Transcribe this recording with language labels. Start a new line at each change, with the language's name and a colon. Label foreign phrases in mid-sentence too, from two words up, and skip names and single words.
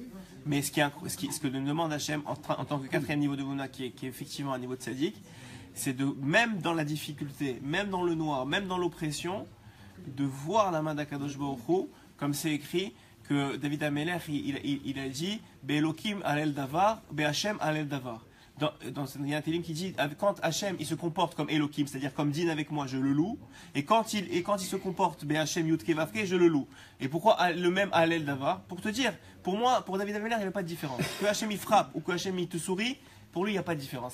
French: Mais ce que nous demande Hachem en tant que quatrième niveau de Emouna, qui est effectivement un niveau de sadique, c'est de, même dans la difficulté, même dans le noir, même dans l'oppression, de voir la main d'
Hebrew: הקדוש ברוך הוא,
French: comme c'est écrit que
Hebrew: דוד המלך,
French: il a dit
Hebrew: באלהים אהלל דבר בה' אהלל דבר.
French: Il y a un télim qui dit quand Hachem il se comporte comme Elohim, c'est-à-dire comme Din avec moi, je le loue, et quand il se comporte
Hebrew: בה' יוד קי ואו קי,
French: je le loue. Et pourquoi le même
Hebrew: אהלל דבר?
French: Pour te dire, pour moi, pour
Hebrew: דוד המלך,
French: il n'y avait pas de différence. Que Hachem il frappe ou que Hachem il te sourit, pour lui, il n'y a pas de différence.